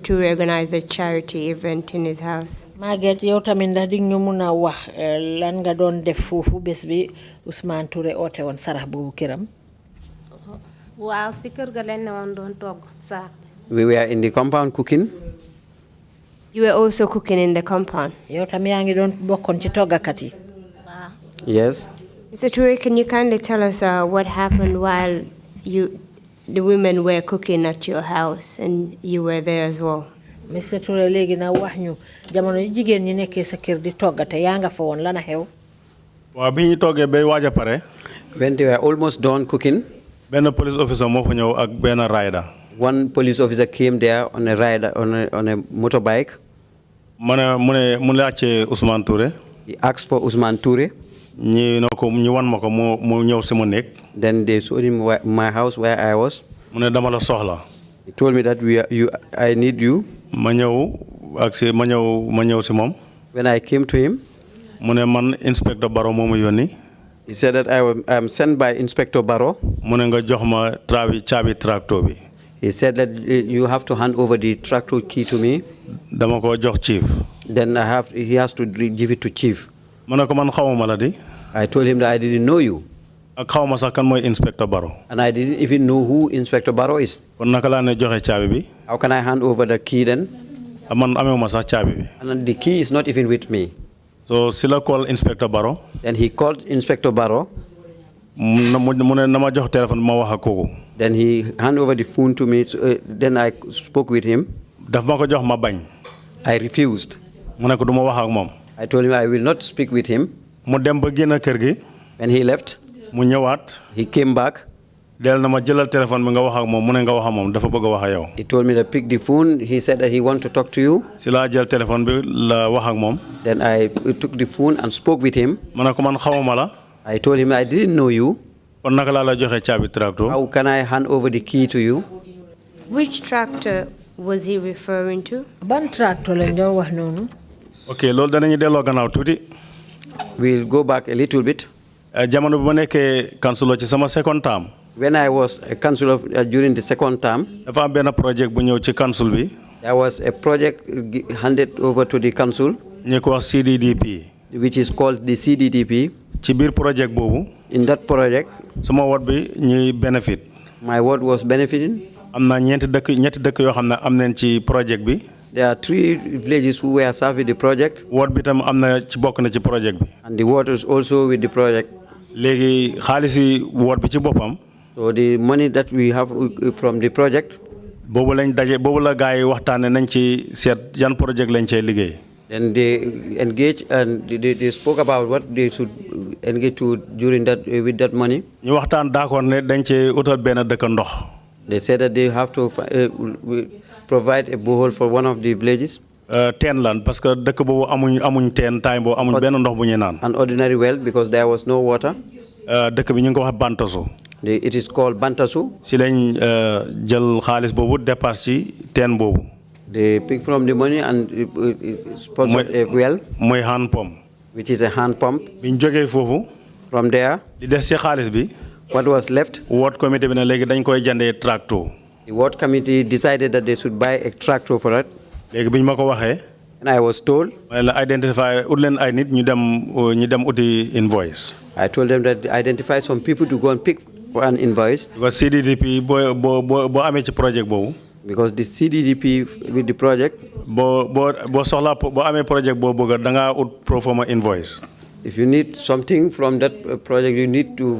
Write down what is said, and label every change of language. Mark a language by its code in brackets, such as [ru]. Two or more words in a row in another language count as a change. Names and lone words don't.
[en] Toure organized a charity event in his house? Margaret, [wo] yow tamit ndax di ñu mun a wax lan nga doon def foofu bés bi Ousmane Touré oote woon sarax boobu kiram. waaw si kër ga lañ ne woon doon togg sarax. [en] We were in the compound cooking. You were also cooking in the compound? [wo] Yow tamit yaa ngi doon bokkoon ci toggakat yi. waaw. [en] Yes. Mr. Toure, can you kindly tell us what happened while the women were cooking at your house and you were there as well? [wo] Mr. Touré léegi na wax ñu jamono yi jigéen ñi nekkee sa kër di toggate yaa nga fa woon lan a xew. Waaw bi ñu toggee bay waaj a pare. [en] When they were almost done cooking. [wo] Benn [en] police officer [wo] moo fa ñëw ak benn rider. [en] One police officer came there on a rider on a motorbike. [wo] Mu laajte Ousmane Touré. [en] He asked for Ousmane Touré. [wo] ñu wan ma ko mu ñëw si ma néeg. [en] Then they showed him my house where I was. [wo] Mu ne dama la soxla. [en] He told me that I need you. [wo] Ma ñëw si moom. [en] When I came to him. [wo] Mu ne man Inspector Barrow moo ma yónni. [en] He said that I am sent by Inspector Barrow. [wo] Mu ne nga jox ma caabi tractor bi. [en] He said that you have to hand over the tractor key to me. [wo] Dama ko jox chief. [en] Then he has to give it to chief. [wo] Man xawuma la di. [en] I told him that I didn't know you. [wo] Ak xawma sax kan moy Inspector Barrow. [en] And I didn't even know who Inspector Barrow is. [wo] Kon naka la ne joxe caabi bi? [en] How can I hand over the key then? [wo] Man amewuma sax caabi bi. [en] And the key is not even with me. [wo] So sila call Inspector Barrow. [en] Then he called Inspector Barrow. [wo] Mu ne na ma jox téléphone ma wax ak koku. [en] Then he handed over the phone to me. Then I spoke with him. [wo] Daf ma ko jox ma bañ. [en] I refused. [wo] Mu ne ko duma wax ak mom. [en] I told him I will not speak with him. [wo] Mu dem ba génn kër gi. [en] When he left, [wo] mu ñëwaat. [en] He came back. [wo] Del na ma jëlal téléphone bi nga wax ak mom mu ne nga wax ak mom dafa bëgg wax ak yow. [en] He told me to pick the phone. He said that he want to talk to you. [wo] Si la jël téléphone bi la wax ak mom. [en] Then I took the phone and spoke with him. [wo] Ma ne ko man xawuma la. [en] I told him I didn't know you. [wo] Kon naka la joxe caabi tractor? [en] How can I hand over the key to you? Which tractor was he referring to? [wo] Ban tractor lañ doon wax noonu? Okay, loolu danañu delloo gannaaw tuuti. [en] We'll go back a little bit. [wo] Jamono bi ma nekkee councilor ci sama [en] second term. When I was a councillor during the second term, [wo] dafa am benn project bu ñëw ci council bi. [en] There was a project handed over to the council. [wo] ñu ko wax CDDP. [en] Which is called the CDDP. [wo] ci biir project boobu. [en] In that project, [wo] sama ward bi ñuy benefit. [en] My ward was benefiting. [wo] am na ñetti dëkk yoo xam ne am nañ ci project bi. [en] There are 3 villages who were served with the project. [wo] Ward bi tam am na ci bokk na ci project bi. [en] And the ward is also with the project. [wo] léegi xaalisi ward bi ci boppam. [en] So the money that we have from the project. [wo] boobu la gars yi waxtaane nañ ci seet yan project lañ cee liggéey. [en] Then they engage and they spoke about what they should engage to during that with that money. [wo] ñu waxtaan d'accord ne dañ cee utal benn dëkk ndox. [en] They said that they have to provide a borehole for one of the villages. [wo] Teen lan [fr] parce que [wo] dëkk boobu amuñ teen time boobu amuñ benn ndox bu ñuy naan. [en] An ordinary well because there was no water. [wo] dëkk bi ñu ngi ko wax Bantasu. [en] It is called Bantasu. [wo] si lañ jël xaalis boobu dépasse ci teen boobu. [en] They pick from the money and sponsor a well. [wo] mooy hand pump. [en] Which is a hand pump. [wo] biñ jógee foofu. [en] From there. [wo] li des ci xaalis bi. [en] What was left? Ward committee [wo] bi ne léegi dañ koy jëndee tractor. [en] The ward committee decided that they should buy a tractor for it. [wo] léegi biñ ma ko waxee. [en] And I was told. [wo] ma la identify ut leen ay nit ñu dem uti invoice. [en] I told them that identify some people to go and pick for an invoice. [wo] because CDDP boo amee ci project boobu. [en] Because the CDDP with the project. [wo] boo soxlaa boo amee project boo bëgg da ngaa ut [en] pro forma invoice. If you need something from that project, you need to